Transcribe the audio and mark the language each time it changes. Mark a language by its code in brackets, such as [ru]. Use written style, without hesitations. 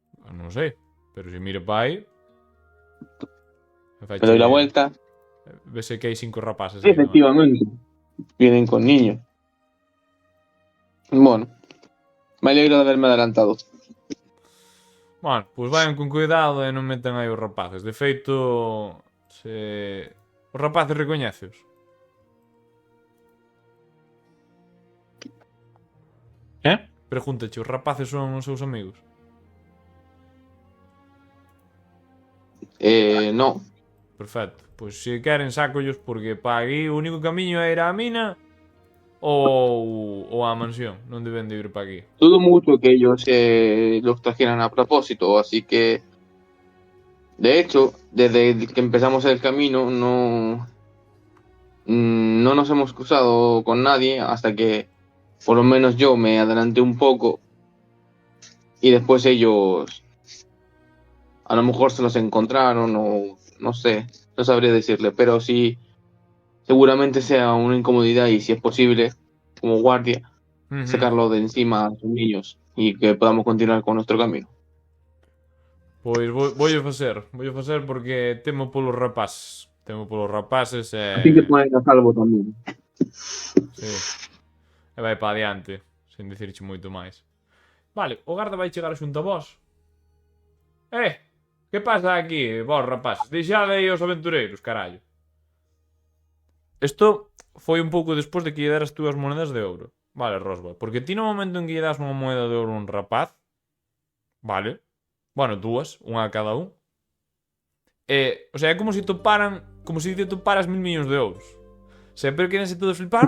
[gl] Non sei, pero se mire pa aí. [es] Me doy la vuelta. [gl] Vese que hai 5 rapaces [es] Sí, [gl] aí. Non? [es] efectivamente. Vienen con niños. Bueno. Me alegro de haberme adelantado. [gl] Bueno, pois [es] vayan con cuidado [gl] e non metan aí os rapaces. De feito, os rapaces recoñeceos. Pregúntache, os rapaces son os seus amigos? [es] No. Perfecto. [gl] Pois se queren sacollos porque pa aquí o único camiño é ir á mina ou á mansión. Non deben de ir pa aquí. [es] Dudo mucho que ellos los trajeran a propósito, así que... De hecho, desde que empezamos el camino no nos hemos cruzado con nadie hasta que por lo menos yo me adelanté un poco y después ellos a lo mejor se los encontraron o no sé, no sabría decirle, pero sí seguramente sea una incomodidad y si es posible, como guardia, sacarlo de encima a sus niños y que podamos continuar con nuestro camino. [gl] Pois vou facer porque temo polos rapaces. Así que ponen a salvo tamén. Sí. E vai pa adiante, sen dicirche moito máis. Vale, o garda vai chegar xunto a vos. Que pasa aquí, vos rapaces? Deixade aí os aventureiros, carallo. Isto foi un pouco despois de que lle deras túas moedas de ouro. Vale, Roswell, porque ti no momento en que lle das unha moeda de ouro a un rapaz, vale, bueno, dúas, unha a cada un. O sea, é como se toparan, como se te toparas 1.000 millóns de euros. Sempre querense todos flipar.